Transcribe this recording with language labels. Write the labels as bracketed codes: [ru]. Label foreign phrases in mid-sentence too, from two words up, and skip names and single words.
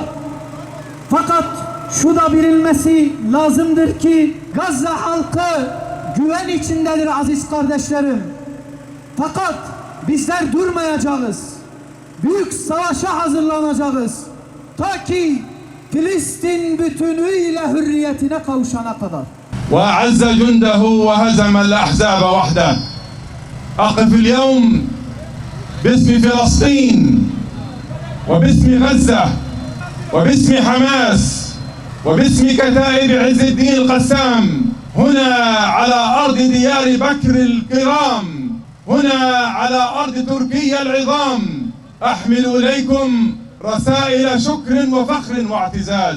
[tr] Fakat şu da bilinmesi lazımdır ki Gazze halkı güven içindedir aziz kardeşlerim. Fakat bizler durmayacağız. Büyük savaşa hazırlanacağız. Ta ki Filistin bütünüyle hürriyetine kavuşana kadar. [ar] وأعز جنده وهزم الأحزاب وحده. أقف اليوم باسم فلسطين وباسم غزة وباسم حماس وباسم كتائب عز الدين القسام هنا على أرض ديار بكر الكرام، هنا على أرض تركيا العظام، أحمل إليكم رسائل شكر وفخر واعتزاز.